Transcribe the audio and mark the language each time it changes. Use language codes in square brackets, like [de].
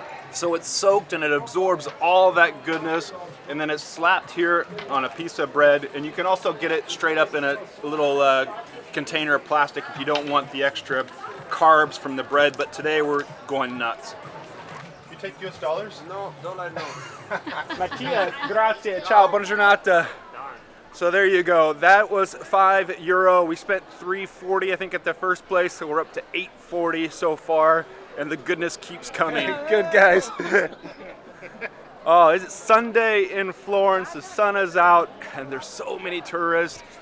[en] So it's soaked and it absorbs all that goodness, and then it's slapped here on a piece of bread, and you can also get it straight up in a little container of plastic if you don't want the extra carbs from the bread, but today we're going nuts. You take US dollars? No, dollar no. [it] Mattia, grazie, ciao, buona giornata. [en] So there you go. That was €5. We spent $3.40 I think at the first place, so we're up to $8.40 so far, and the goodness keeps coming. Good guys. Oh, it's Sunday in Florence. The sun is out, and there's so many tourists.